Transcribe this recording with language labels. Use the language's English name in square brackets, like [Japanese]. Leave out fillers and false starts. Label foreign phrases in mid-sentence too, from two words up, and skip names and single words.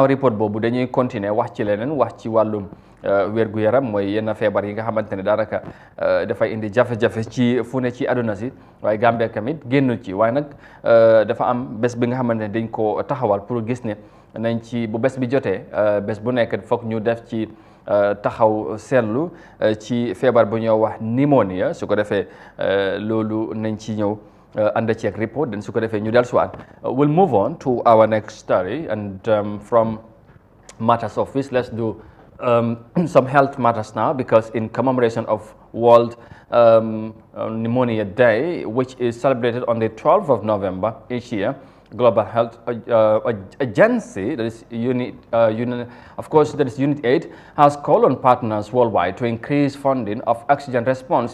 [Wolof] report boobu dañuy continuer wax ci leneen wax ci wàllum wér-gu-yaram mooy yenn feebar yi nga xamante ne daanaka dafay indi jafe-jafe ci fu ne ci àdduna si waaye Gambia tamit génn ci waaye nag dafa am bés bi nga xamante ne dañ ko taxawal pour gis ne nañ ci bu bés bi jotee bés bu nekk foog ñu def ci taxaw seetlu ci feebar bu ñoo wax pneumonia su ko defee loolu nañ ci ñëw [English] under check report [Wolof] then su ko defee ñu dellusiwaat [English] we'll move on to our next story and from matters of which let's do some health matters now because in commemoration of World Pneumonia Day which is celebrated on the 12th of November each year Global Health Agency, that is Unit 8, has called on partners worldwide to increase funding of oxygen response.